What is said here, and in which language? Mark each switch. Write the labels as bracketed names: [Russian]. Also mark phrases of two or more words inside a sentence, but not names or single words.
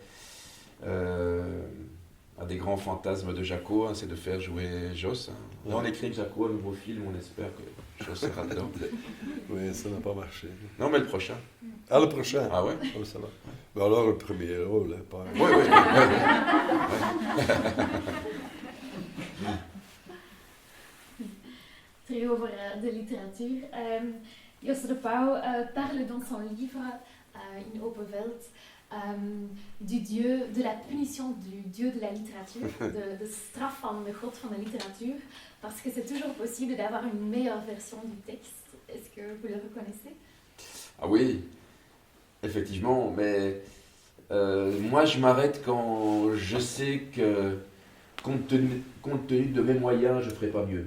[French] Un des grands fantasmes de Jaco, c'est de faire jouer Jos. Là, on écrit avec Jaco un nouveau film, on espère que Jos sera dedans. Oui, ça n'a pas marché. Non, mais le prochain. Ah, le prochain? Ah ouais? Oh, ça va. Mais alors, le premier rôle, hein, pas... Oui. [Dutch] Terug over de literatuur. [French] Jos de Pauw parle dans son livre In Open Veld du dieu, de la punition du dieu de la littérature, [Dutch] de straf van de god van de literatuur, [French] parce que c'est toujours possible d'avoir une meilleure version du texte. Est-ce que vous le reconnaissez? Ah oui, effectivement, mais moi je m'arrête quand je sais que, compte tenu de mes moyens, je ne ferai pas mieux.